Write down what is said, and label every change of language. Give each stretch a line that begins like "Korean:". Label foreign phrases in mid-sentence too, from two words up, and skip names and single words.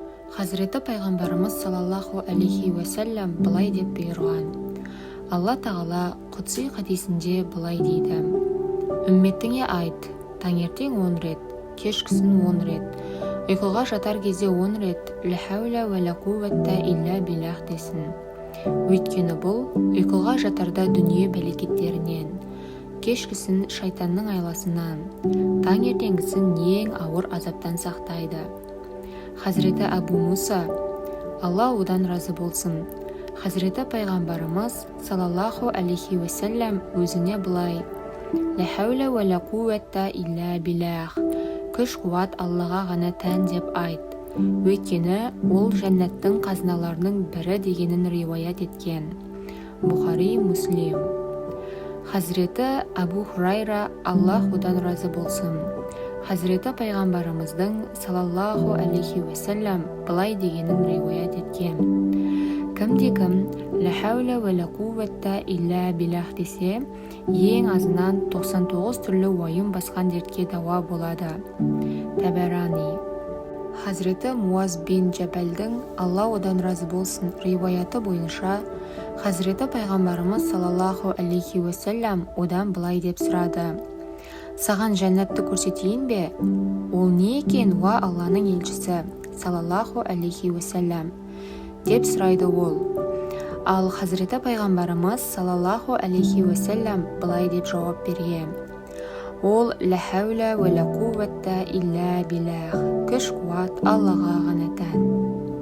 Kazakh: Хазіреті пайғамбарымыз
Arabic: صلى الله عليه وسلم
Kazakh: былай деп бұйырған. Алла тағала құдси хадисінде былай дейді: үмметіңе айт, таңертең 10 рет, кешкісін 10 рет, ұйқыға жатар кезде 10 рет,
Arabic: لا حول ولا قوة إلا بالله десін.
Kazakh: Өйткені бұл ұйқыға жатарда дүние бәлекеттерінен, кешкісін шайтанның айласынан, таңертеңгісін ең ауыр азаптан сақтайды. Хазіреті Абу Муса, Алла одан разы болсын, Хазіреті пайғамбарымыз
Arabic: صلى الله عليه وسلم
Kazakh: өзіне былай:
Arabic: لا حول ولا قوة إلا بالله,
Kazakh: күш-қуат Аллаға ғана тән деп айт. Өйткені ол жәннаттың қазыналарының бірі дегенін риуаят еткен. Бухари, Муслим. Хазіреті Абу Хурайра, Аллах одан разы болсын, Хазіреті пайғамбарымыздың
Arabic: صلى الله عليه وسلم
Kazakh: былай дегенін риуаят еткен: кімде-кім
Arabic: لا حول ولا قوة إلا بالله
Kazakh: десе, ең азынан 99 түрлі уайым басқан дертке дауа болады. Табарани. Хазіреті Муаз бин Джабалдың, Алла одан разы болсын, риуаяты бойынша, Хазіреті пайғамбарымыз
Arabic: صلى الله عليه وسلم
Kazakh: одан былай деп сұрады: саған жәннатты көрсетейін бе? Ол не екен, уа Алланың елшісі
Arabic: صلى الله عليه وسلم
Kazakh: деп сұрайды ол. Ал Хазіреті пайғамбарымыз
Arabic: صلى الله عليه وسلم
Kazakh: былай деп жауап берген: ол
Arabic: لا حول ولا قوة إلا بالله,
Kazakh: күш-қуат Аллаға ғана тән.